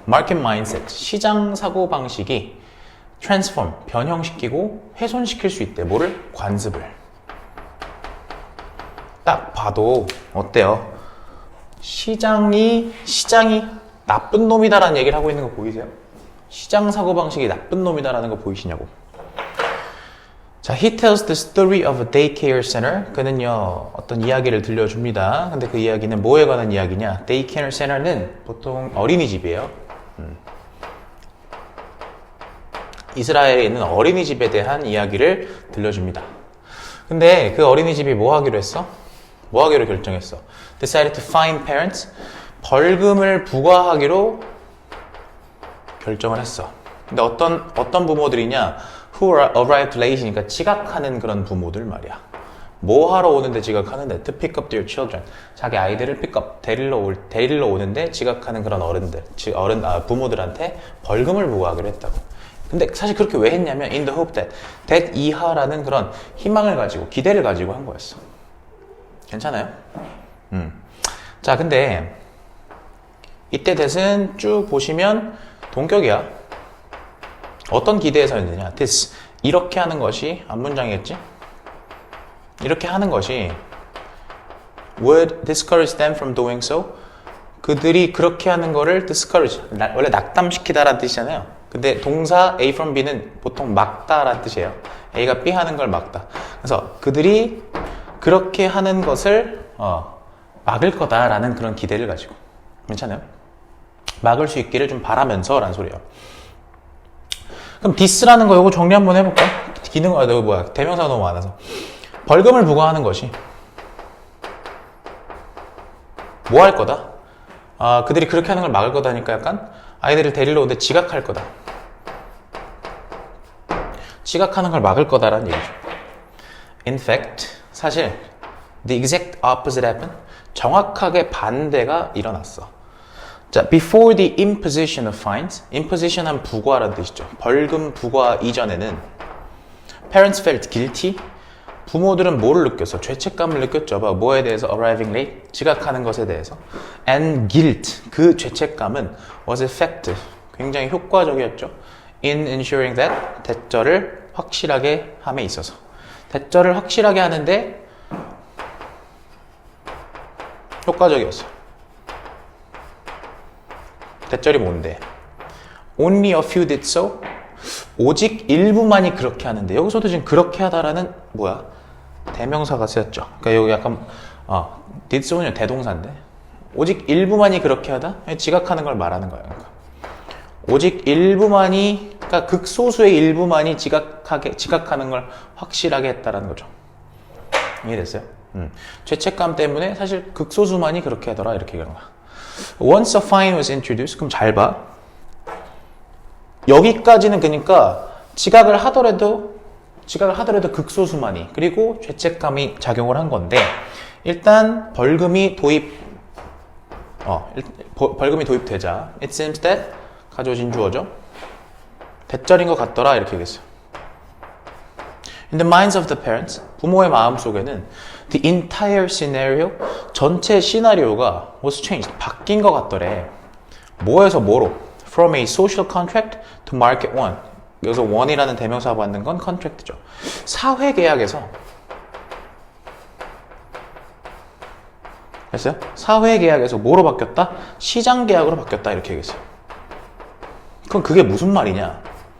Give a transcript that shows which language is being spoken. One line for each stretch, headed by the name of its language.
English: market mindset,
Korean: 시장 사고 방식이
English: transform,
Korean: 변형시키고 훼손시킬 수 있대. 뭐를? 관습을. 딱 봐도 어때요? 시장이 나쁜 놈이다라는 얘기를 하고 있는 거 보이세요? 시장 사고방식이 나쁜 놈이다라는 거 보이시냐고.
English: 자, he tells the story of a daycare center.
Korean: 그는요, 어떤 이야기를 들려줍니다. 근데 그 이야기는 뭐에 관한 이야기냐? daycare center는 보통 어린이집이에요. 이스라엘에 있는 어린이집에 대한 이야기를 들려줍니다. 근데 그 어린이집이 뭐 하기로 했어? 뭐 하기로 결정했어?
English: Decided to fine parents.
Korean: 벌금을 부과하기로 결정을 했어. 근데 어떤 부모들이냐?
English: Who arrived late
Korean: 니까 지각하는 그런 부모들 말이야. 뭐 하러 오는데 지각하는데?
English: To pick up their children.
Korean: 자기 아이들을 데리러 오는데 지각하는 그런 부모들한테 벌금을 부과하기로 했다고. 근데 사실 그렇게 왜 했냐면
English: in the hope that
Korean: 이하라는 그런 희망을 가지고 기대를 가지고 한 거였어. 괜찮아요? 자, 근데 이때 that은 쭉 보시면 동격이야. 어떤 기대에서 했느냐? this 이렇게 하는 것이 앞문장이겠지? 이렇게 하는 것이
English: would discourage them from doing so.
Korean: 그들이 그렇게 하는 거를 discourage, 원래 낙담시키다라는 뜻이잖아요. 근데 동사 A from B는 보통 막다라는 뜻이에요. A가 B 하는 걸 막다. 그래서 그들이 그렇게 하는 것을 막을 거다라는 그런 기대를 가지고. 괜찮아요? 막을 수 있기를 좀 바라면서 라는 소리예요. 그럼 this라는 거 이거 정리 한번 해볼까? 대명사가 너무 많아서. 벌금을 부과하는 것이 뭐 할 거다? 그들이 그렇게 하는 걸 막을 거다니까 약간 아이들을 데리러 오는데 지각할 거다. 지각하는 걸 막을 거다라는 얘기죠.
English: In fact,
Korean: 사실
English: the exact opposite happened.
Korean: 정확하게 반대가 일어났어. 자,
English: before the imposition of fines,
Korean: imposition 한 부과라는 뜻이죠. 벌금 부과 이전에는
English: parents felt guilty.
Korean: 부모들은 뭐를 느꼈어? 죄책감을 느꼈죠. 뭐에 대해서?
English: arriving late,
Korean: 지각하는 것에 대해서.
English: and guilt,
Korean: 그 죄책감은
English: was effective,
Korean: 굉장히 효과적이었죠.
English: in ensuring that,
Korean: 대절을 확실하게 함에 있어서. 대절을 확실하게 하는데 효과적이었어. 대절이 뭔데?
English: Only a few did so.
Korean: 오직 일부만이 그렇게 하는데, 여기서도 지금 그렇게 하다라는 뭐야? 대명사가 쓰였죠. 그러니까 여기 약간
English: did so
Korean: 는 대동사인데, 오직 일부만이 그렇게 하다? 지각하는 걸 말하는 거야. 그러니까. 오직 일부만이, 그러니까 극소수의 일부만이 지각하는 걸 확실하게 했다라는 거죠. 이해됐어요? 죄책감 때문에 사실 극소수만이 그렇게 하더라, 이렇게 얘기하는 거야.
English: Once a fine was introduced,
Korean: 그럼 잘 봐. 여기까지는 그러니까 지각을 하더라도 극소수만이, 그리고 죄책감이 작용을 한 건데, 일단 벌금이 도입되자
English: it seems that
Korean: 가져오신 주어죠. 대절인 것 같더라, 이렇게 얘기했어요.
English: In the minds of the parents,
Korean: 부모의 마음속에는
English: the entire scenario,
Korean: 전체 시나리오가
English: was changed,
Korean: 바뀐 것 같더래. 뭐에서 뭐로?
English: From a social contract to market one.
Korean: 여기서 one이라는 대명사 받는 건 contract죠. 사회계약에서, 됐어요? 사회계약에서 뭐로 바뀌었다? 시장계약으로 바뀌었다, 이렇게 얘기했어요. 그럼 그게 무슨 말이냐?